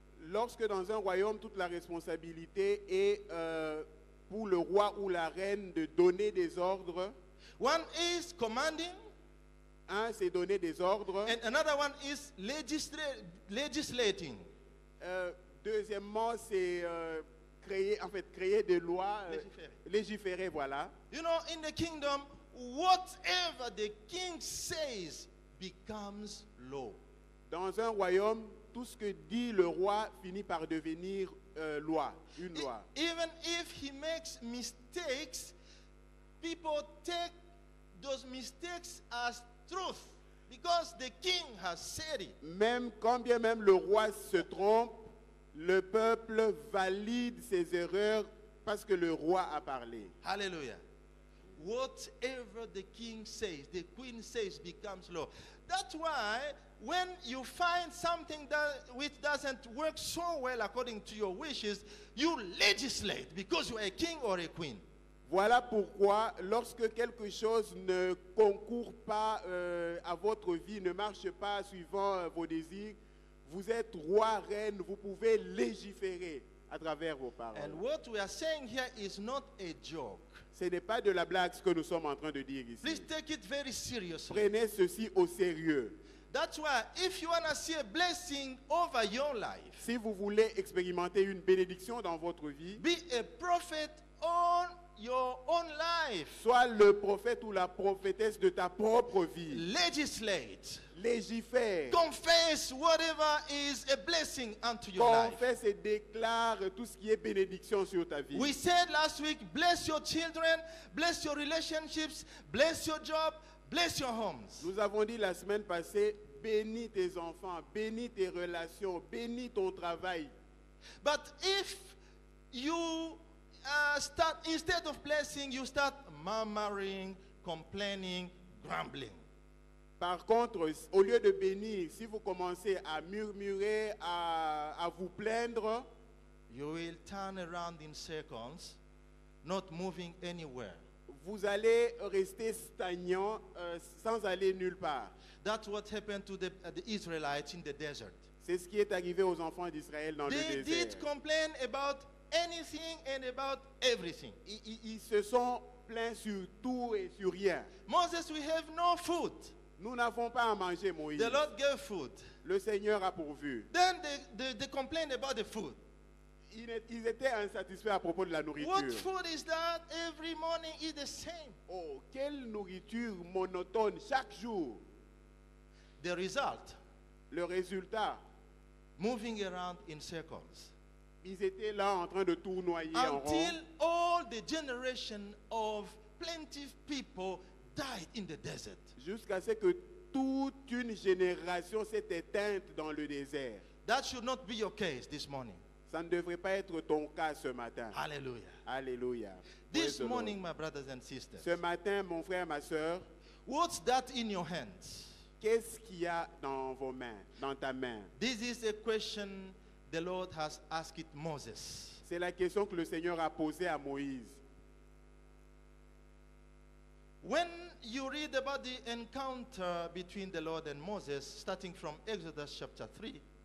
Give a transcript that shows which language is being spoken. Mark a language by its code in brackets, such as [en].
[fr] lorsque dans un royaume, toute la responsabilité est pour le roi ou la reine de donner des ordres. [en] One is commanding, [fr] Un, c'est donner des ordres. [en] And another one is legislating. [fr] Deuxièmement, c'est créer des lois, légiférer, voilà. [en] You know, in the kingdom, whatever the king says becomes law. [fr] Dans un royaume, tout ce que dit le roi finit par devenir loi, une loi. [en] Even if he makes mistakes, people take those mistakes as truth because the king has said it. [fr] Même quand bien même le roi se trompe, le peuple valide ses erreurs parce que le roi a parlé. [en] Hallelujah. Whatever the king says, the queen says becomes law. That's why when you find something which doesn't work so well according to your wishes, you legislate because you are a king or a queen. [fr] Voilà pourquoi, lorsque quelque chose ne concourt pas à votre vie, ne marche pas suivant vos désirs, vous êtes roi, reine, vous pouvez légiférer à travers vos paroles. [en] And what we are saying here is not a joke. [fr] Ce n'est pas de la blague ce que nous sommes en train de dire [en] Please [fr] ici. [en] take it very seriously. [fr] Prenez ceci au sérieux. [en] That's why if you want to see a blessing over your life, [fr] Si vous voulez expérimenter une bénédiction dans votre vie, [en] be a prophet on your own life. [fr] sois le prophète ou la prophétesse de ta propre vie. [en] Legislate. [fr] Légifère, [en] Confess whatever is a blessing unto your life. [fr] confesse et déclare tout ce qui est bénédiction sur ta vie. [en] We said last week, bless your children, bless your relationships, bless your job, bless your homes. [fr] Nous avons dit la semaine passée, bénis tes enfants, bénis tes relations, bénis ton travail. [en] But if you start, instead of blessing, you start murmuring, complaining, grumbling. [fr] Par contre, au lieu de bénir, si vous commencez à murmurer, à vous plaindre, [en] You will turn around in circles, not moving anywhere. [fr] vous allez rester stagnant sans aller nulle part. [en] That's what happened to the Israelites in the desert. [fr] C'est ce qui est arrivé aux enfants d'Israël dans [en] They [fr] le désert. [en] did complain about anything and about everything. [fr] Ils se sont plaints sur tout et sur rien. [en] Moses, we have no food. [fr] Nous n'avons pas à manger, Moïse. [en] The Lord gave food. [fr] Le Seigneur a pourvu. [en] Then they complained about the food. [fr] Ils étaient insatisfaits à propos de la nourriture. [en] What food is that? Every morning is the same. [fr] Oh, quelle nourriture monotone chaque jour. [en] The result, [fr] Le résultat, [en] moving around in circles. [fr] ils étaient là en train de tournoyer en rond. [en] Until all the generation of plenty of people died in the desert. [fr] Jusqu'à ce que toute une génération s'est éteinte dans le désert. [en] That should not be your case this morning. [fr] Ça ne devrait pas être ton cas ce matin. [en] Hallelujah. [fr] Alléluia. [en] This Praise the Lord. morning, my brothers and sisters, [fr] Ce matin, mon frère, ma soeur, [en] what's that in your hands? [fr] qu'est-ce qu'il y a dans vos mains, dans ta main? [en] This is a question the Lord has asked Moses. [fr] C'est la question que le Seigneur a posée à Moïse. [en] When you read about the encounter between the Lord and Moses, starting from Exodus chapter 3,